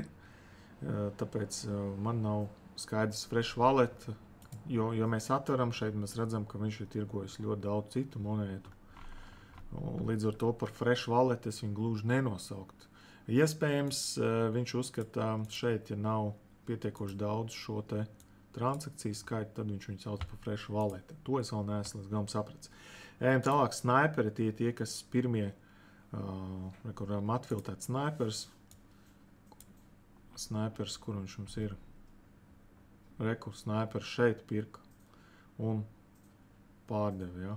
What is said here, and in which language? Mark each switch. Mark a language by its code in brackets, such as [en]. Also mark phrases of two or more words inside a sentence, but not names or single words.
[lv] Tāpēc man nav skaidrs [en] fresh wallet, [lv] jo mēs atveram šeit, mēs redzam, ka viņš ir tirgojis ļoti daudz citu monētu. Līdz ar to par [en] fresh wallet [lv] es viņu gluži nenosaukt. Iespējams, viņš uzskata šeit, ja nav pietiekoši daudz šo te transakciju skaitu, tad viņš viņu sauc par [en] fresh wallet. [lv] To es vēl neesmu līdz galam sapratis. Ejam tālāk, snaiperi tie, kas pirmie, kuram atfiltrēt snaipers. Snaipers, kur viņš mums ir? Snaipers šeit pirka un pārdeva, ja?